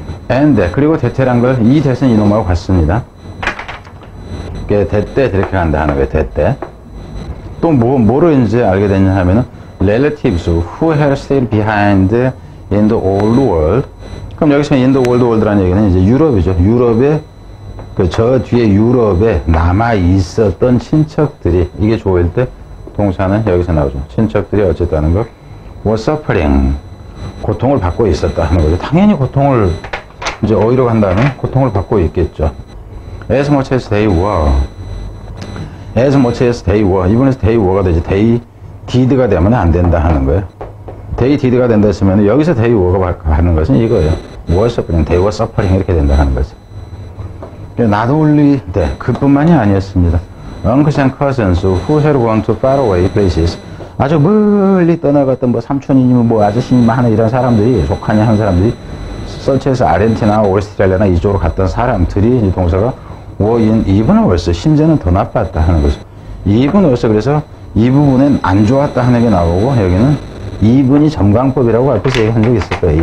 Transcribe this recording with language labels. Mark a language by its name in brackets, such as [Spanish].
[Korean] and 그리고 대체란 걸 이 대는 이놈하고 같습니다. 대때 이렇게 간다 하는 거예요. 대때. 또 뭐를 이제 알게 됐냐 하면은 [English] relatives who had stayed behind in the old world. [Korean] 그럼 여기서 in the old world라는 얘기는 이제 유럽이죠. 유럽에 저 뒤에 유럽에 남아 있었던 친척들이 이게 좋을 때 동사는 여기서 나오죠. 친척들이 어쨌든 하는 거 [English] was suffering [Korean] 고통을 받고 있었다 하는 거죠. 당연히 고통을 이제 어디로 간다면 고통을 받고 있겠죠. [English] as much as they were. as much as they were. [Korean] 이번에서 [English] they were가 되지. [Korean] they did가 되면 안 된다 하는 거예요. they did가 된다 했으면 여기서 they were가 하는 것은 이거예요. [English] were suffering, they were suffering [Korean] 이렇게 된다 하는 거죠. [English] not only that, [Korean] 그뿐만이 아니었습니다. [English] uncles and cousins who had gone to faraway places. [Korean] 아주 멀리 떠나갔던 뭐 삼촌이니 뭐 아저씨니 하는 이런 사람들이 조카니 하는 사람들이 서치에서 아르헨티나, 오스트레일리아나 이쪽으로 갔던 사람들이 이 동사가 [English] even worse, [Korean] 심지어는 더 나빴다 하는 거죠. even worse, 그래서 이 부분엔 안 좋았다 하는 게 나오고 여기는 even이 점광법이라고 앞에서 얘기한 적이 있을 거예요.